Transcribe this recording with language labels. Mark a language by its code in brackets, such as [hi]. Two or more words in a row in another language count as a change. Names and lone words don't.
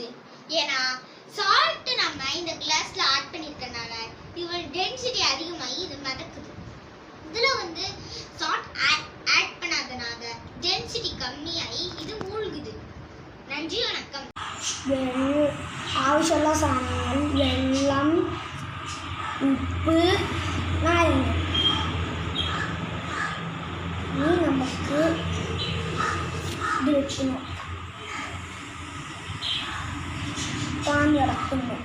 [ta] ஏன்னா சால்ட் நம்ம இந்த கிளாஸ்ல ஆட் பண்ணிருக்கனால இதோட டென்சிட்டி அதிகமாகி இது மிதக்குது. இதுல வந்து [en] salt add [ta] பண்ணாதனால டென்சிட்டி கம்மியாகி இது மூழ்குது. நன்றி, வணக்கம். [ml] ஆവശ്யமுള്ള സാധനങ്ങൾ വെള്ളം, ഉപ്പ്, നാരങ്ങ. ഇനി നമുക്ക് ഇത് വെച്ച് നോക്കാം. പാൻ ഇറക്കുന്നു.